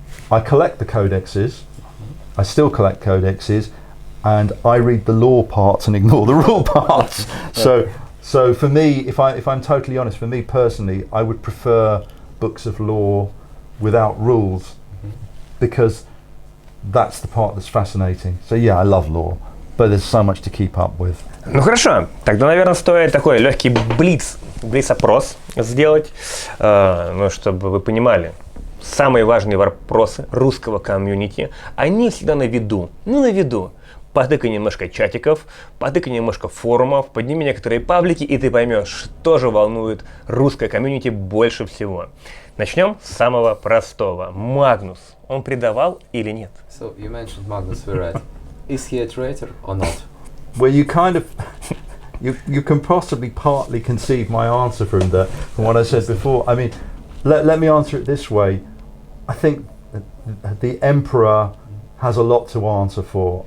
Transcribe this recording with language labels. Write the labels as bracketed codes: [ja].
[en] I collect the codexes. I still collect codexes, and I read the lore parts and ignore the rule parts. So for me, if I'm totally honest, for me personally, I would prefer books of lore without rules, because that's the part that's fascinating. So yeah, I love lore, but there's so much to keep up with. [ru] Ну хорошо, тогда, наверное, стоит такой легкий блиц-опрос сделать, ну, чтобы вы понимали. Самые важные вопросы русского комьюнити, они всегда на виду. Ну, на виду. Потыкай немножко чатиков, потыкай немножко форумов, подними некоторые паблики, и ты поймешь, что же волнует русское комьюнити больше всего. Начнем с самого простого. Магнус, он предавал или нет? [en] So you mentioned Magnus Verret. Is he a traitor or not? Well, you kind of you can possibly partly conceive my answer from what I said before. I mean, let me answer it this way. I think the Emperor has a lot to answer for.